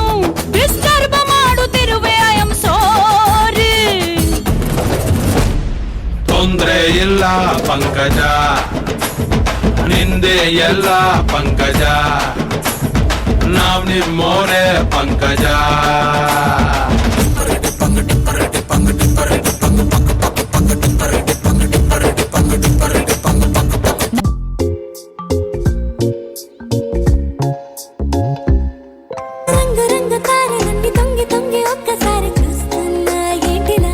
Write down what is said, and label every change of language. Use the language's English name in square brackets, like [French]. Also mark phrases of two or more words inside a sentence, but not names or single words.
[Kannada] ಡಿಸ್ಟರ್ಬ್ ಮಾಡುತ್ತಿರುವೆ [English] I am sorry. [Kannada] ತೊಂದ್ರೆ ಇಲ್ಲ ಪಂಕಜ ನಿಂದೆ ಎಲ್ಲ ಪಂಕಜ ನಾವ್ ನಿಮ್ಮೋರೆ ಪಂಕಜ. [Telugu] రంగు రంగు తారలన్నీ తొంగి తొంగి ఒక్కసారి చూస్తున్నా ఏంటినా.